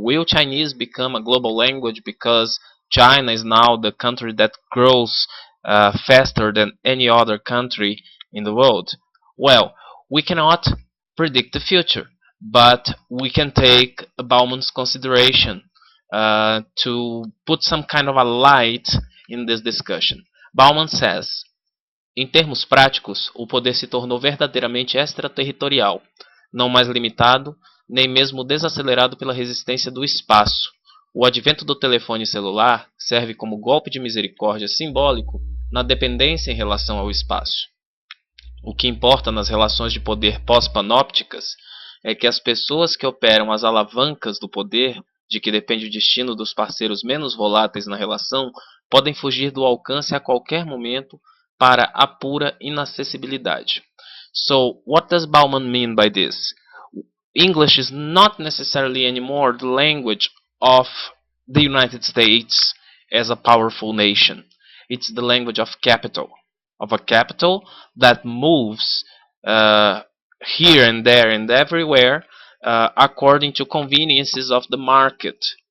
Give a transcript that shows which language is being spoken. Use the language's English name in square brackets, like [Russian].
[English] Will Chinese become a global language because China is now the country that grows faster than any other country in the world? Well, we cannot predict the future, but we can take Bauman's consideration to put some kind of a light in this discussion. Bauman says, [Portuguese] em termos práticos, o poder se tornou verdadeiramente extraterritorial, não mais limitado, nem mesmo desacelerado pela resistência do espaço. O advento do telefone celular serve como golpe de misericórdia simbólico na dependência em relação ao espaço. O que importa nas relações de poder pós-panópticas é que as pessoas que operam as alavancas do poder, de que depende o destino dos parceiros menos voláteis na relação, podem fugir do alcance a qualquer momento para a pura inacessibilidade. [English] So, what does Bauman mean by this? English is not necessarily anymore the language of the United States as a powerful nation. It's the language of a capital that moves uh, here and there and everywhere according to conveniences of the market.